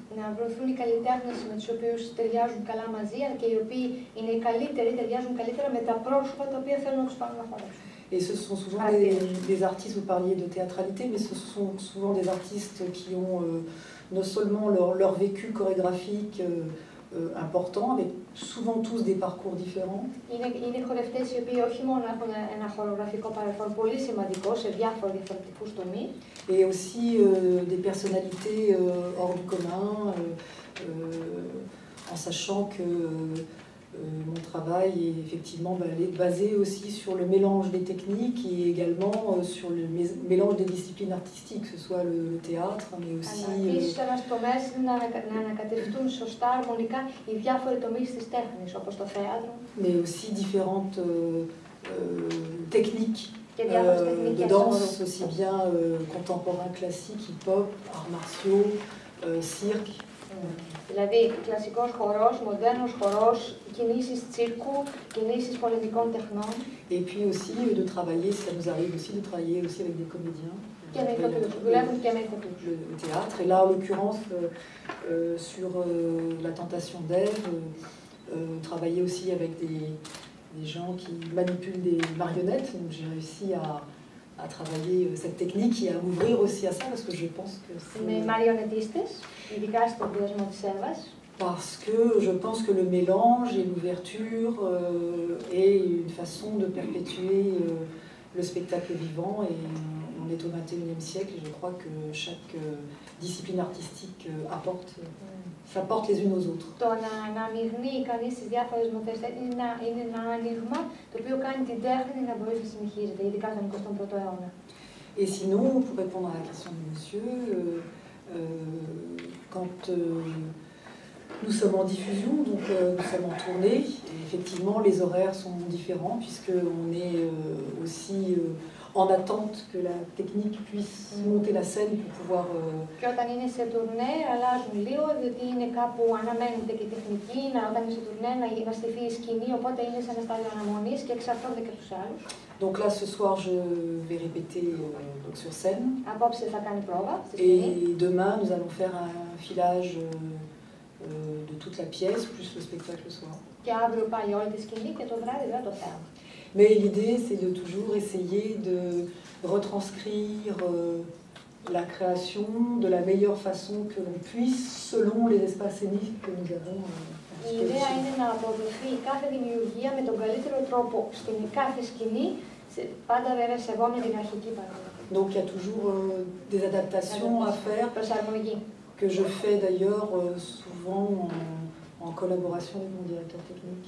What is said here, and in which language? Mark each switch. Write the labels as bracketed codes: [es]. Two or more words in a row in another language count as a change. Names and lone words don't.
[fr] Et ce sont souvent des artistes, vous parliez de théâtralité, mais ce sont souvent des artistes qui ont non seulement leur vécu chorégraphique important, avec souvent tous des parcours différents. [el] Είναι χορευτές οι οποίοι όχι μόνο έχουν ένα χορογραφικό παρελθόν πολύ σημαντικό σε διάφορους διαφορετικούς τομείς. [fr] Et aussi des personnalités hors du commun, en sachant que mon travail est effectivement basé aussi sur le mélange des techniques et également sur le mélange des disciplines artistiques, que ce soit le théâtre, mais aussi... mais aussi différentes techniques de danse, aussi bien contemporains, classiques, hip-hop, arts martiaux, cirque. [el] Δηλαδή, κλασικός χορός, μοντέρνος χορός, κινήσεις τσίρκου, κινήσεις πολεμικών τεχνών. [fr] Et puis aussi de travailler, ça nous arrive aussi de travailler aussi avec des comédiens. [el] Και με ηθοποιούς, δουλεύουν και με ηθοποιούς. [fr] Le théâtre, et là en l'occurrence sur La Tentation d'Ève, travailler aussi avec des gens qui manipulent des marionnettes, donc j'ai réussi à travailler cette technique et à m'ouvrir aussi à ça parce que je pense que c'est... [el] Με μαριονετίστες, ειδικά στον πλαισμό της Εύας. [fr] Parce que je pense que le mélange et l'ouverture est une façon de perpétuer le spectacle vivant et on est au XXIe siècle et je crois que chaque discipline artistique s'apporte les unes aux autres. [el] Το να αναμειγνύει κανείς τις διάφορες μορφές είναι ένα άνοιγμα το οποίο κάνει την τέχνη να μπορεί να συνεχίζεται, ειδικά στον 21ο αιώνα. [fr] Et sinon, pour répondre à la question de monsieur, quand nous sommes en diffusion, donc nous sommes en tournée, et effectivement les horaires sont différents puisqu'on est aussi en attente que la technique puisse monter la scène pour pouvoir... [el] Και όταν είναι σε τουρνέ αλλάζουν λίγο, διότι είναι κάπου αναμένεται και η τεχνική, όταν είναι σε τουρνέ να στηθεί η σκηνή, οπότε είναι σε ένα στάδιο αναμονής και εξαρτώνται και τους άλλους. [fr] Donc là, ce soir, je vais répéter donc sur scène. [el] Απόψε θα κάνει πρόβα στη σκηνή. [fr] Et demain, nous allons faire un filage de toute la pièce, plus le spectacle le soir. [el] Και αύριο πάλι όλη τη σκηνή και το βράδυ βέβαια το θέαμα. [fr] Mais l'idée, c'est de toujours essayer de retranscrire la création de la meilleure façon que l'on puisse, selon les espaces scéniques que nous avons. [el] Η ιδέα είναι να αποδοθεί κάθε δημιουργία με τον καλύτερο τρόπο στην κάθε σκηνή, πάντα βέβαια σεβόμενη την αρχική παραγωγή. [fr] Donc il y a toujours des adaptations à faire, [el] Προσαρμογή. [fr] que je fais d'ailleurs souvent en collaboration avec mon directeur technique.